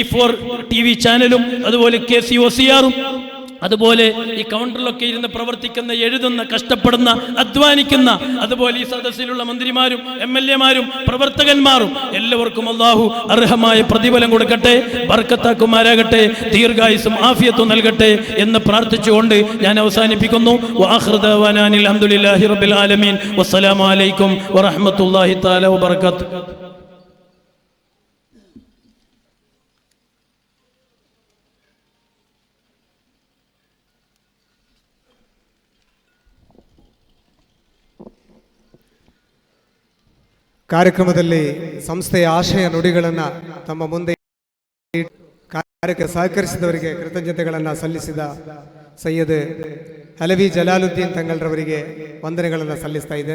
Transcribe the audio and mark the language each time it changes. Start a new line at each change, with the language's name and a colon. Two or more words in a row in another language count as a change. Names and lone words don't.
Malayalam: V4 TV ചാനലും അതുപോലെ KCOCR അതുപോലെ ഈ കൗണ്ടറിലൊക്കെ ഇരുന്ന് പ്രവർത്തിക്കുന്ന, എഴുതുന്ന, കഷ്ടപ്പെടുന്ന, അധ്വാനിക്കുന്ന, അതുപോലെ ഈ സദസ്സിലുള്ള മന്ത്രിമാരും MLA മാരും പ്രവർത്തകന്മാരും എല്ലാവർക്കും അല്ലാഹു അർഹമായ പ്രതിഫലം കൊടുക്കട്ടെ, ബർക്കത്താക്കുമാരാകട്ടെ, ദീർഘായുസ്സും ആഫിയത്തും നൽകട്ടെ എന്ന് പ്രാർത്ഥിച്ചുകൊണ്ട് ഞാൻ അവസാനിപ്പിക്കുന്നു.
Arabic: وآخر دعوانا الحمد لله رب العالمين. والسلام عليكم ورحمة الله تعالى وبركاته.
Kannada: ಕಾರ್ಯಕ್ರಮದಲ್ಲಿ ಸಂಸ್ಥೆಯ ಆಶಯ ನುಡಿಗಳನ್ನು ತಮ್ಮ ಮುಂದೆ ಕಾರ್ಯಕ್ಕೆ ಸಹಕರಿಸಿದವರಿಗೆ ಕೃತಜ್ಞತೆಗಳನ್ನು ಸಲ್ಲಿಸಿದ ಸೈಯದ್ ಹಲವಿ ಜಲಾಲುದ್ದೀನ್ ತಂಗಳ್ರವರಿಗೆ ವಂದನೆಗಳನ್ನು ಸಲ್ಲಿಸ್ತಾ ಇದ್ದೇನೆ.